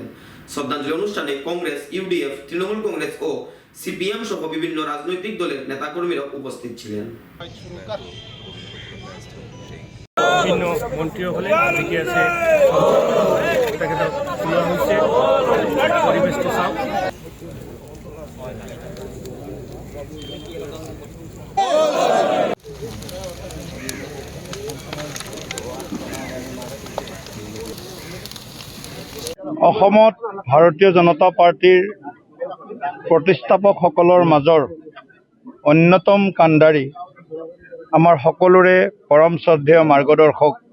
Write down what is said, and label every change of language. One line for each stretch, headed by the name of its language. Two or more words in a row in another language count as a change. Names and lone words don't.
Bangla: শ্রদ্ধাঞ্জলি অনুষ্ঠানে কংগ্রেস, ইউডিএফ, তৃণমূল কংগ্রেস ও সিপিএম সহ বিভিন্ন রাজনৈতিক দলের নেতাকর্মীরা উপস্থিত ছিলেন। বিভিন্ন মন্ত্রীও হলেন, এদিকে আছে তাকে তো তোলা হয়েছে, পরিবেশটা চাও।
Assamese: অসমত ভাৰতীয় জনতা পাৰ্টীৰ প্ৰতিষ্ঠাপকসকলৰ মাজৰ অন্যতম কাণ্ডাৰী আমাৰ সকলোৰে পৰম শ্ৰদ্ধেয় মাৰ্গদৰ্শক,